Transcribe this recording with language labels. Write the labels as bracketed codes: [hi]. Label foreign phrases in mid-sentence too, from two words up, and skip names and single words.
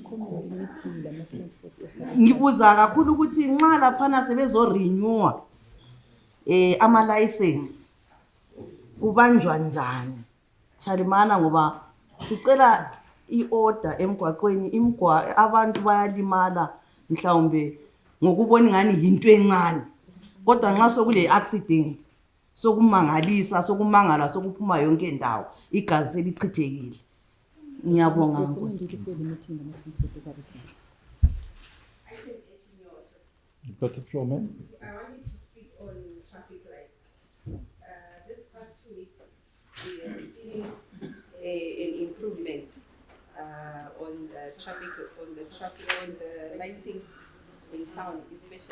[nd] Ngibuza kakhulu ukuthi nxa laphana sebezorenewa ama license kubanjwa njani Chalimana, ngoba sicela iorder emgwaqweni, abantu bayalimala mhlawumbe ngokubona ngani yinto encane, kodwa nxa sokule accident sokumangalisa, sokumangala, sokuphuma yonke indawo, igazi selichithekile. Ngiyabonga Nkosi. [en] You've got the floor, ma'am. I wanted to speak on traffic lights. This past 2 weeks, we have seen an improvement on the lighting in town, especially.